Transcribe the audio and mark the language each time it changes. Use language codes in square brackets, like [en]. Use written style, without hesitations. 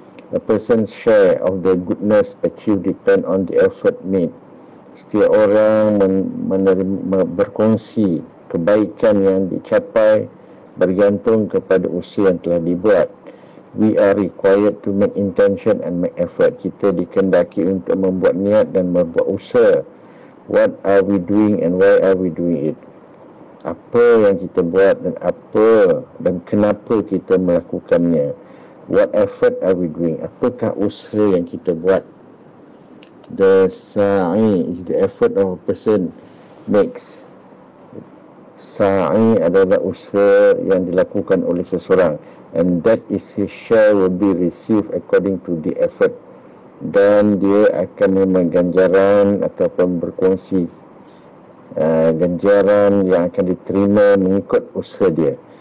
[en] A person's share of the goodness achieved depend on the effort made. [ms] Setiap orang berkongsi kebaikan yang dicapai bergantung kepada usaha yang telah dibuat. [en] We are required to make intention and make effort. [ms] Kita dikehendaki untuk membuat niat dan membuat usaha. [en] What are we doing and why are we doing it? [ms] Apa yang kita buat dan apa dan kenapa kita melakukannya? [en] What effort are we doing? [ms] Apakah usaha yang kita buat? [en] The sa'i is the effort of a person makes. [ms] Sa'i adalah usaha yang dilakukan oleh seseorang, [en] and that is his share will be received according to the effort. [ms] Dan dia akan menerima ganjaran ataupun berkongsi ganjaran yang akan diterima mengikut usaha dia.